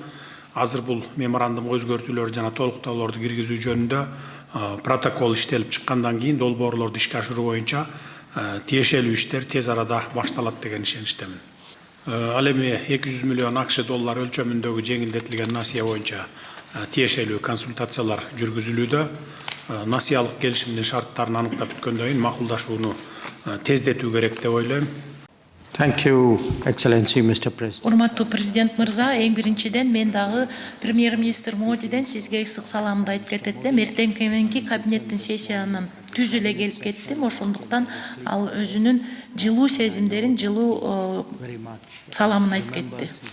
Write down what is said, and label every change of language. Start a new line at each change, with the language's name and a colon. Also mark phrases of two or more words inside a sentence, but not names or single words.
Kyrgyz: Азыр бул меморандумга өзгөртүүлөр жана толуктоолорду киргизүү жөнүндө протокол иштелип чыккандан кийин долбоорлорду ишке ашыруу боюнча тиешелүү иштер тез арада башталат деген ишеничтемин. Ал эми 200 миллион АКШ доллары өлчөмүндөгү жеңилдетилген насыя боюнча тиешелүү консультациялар жүргүзүлүүдө. Насыялык келишимдин шарттарын аныктап бүткөндөн кийин макулдашууну тездетүү керек деп ойлойм.
English: Thank you, Excellency, Mr. President.
Kyrgyz: Урматтуу президент мырза, эң биринчиден мен дагы премьер-министр Модиден сизге ысык саламымды айтып кетет элем. Эртеңки мененки кабинеттин сессиянын түз эле келип кеттим. Ошондуктан ал өзүнүн жылуу сезимдерин, жылуу саламын айтып кетти.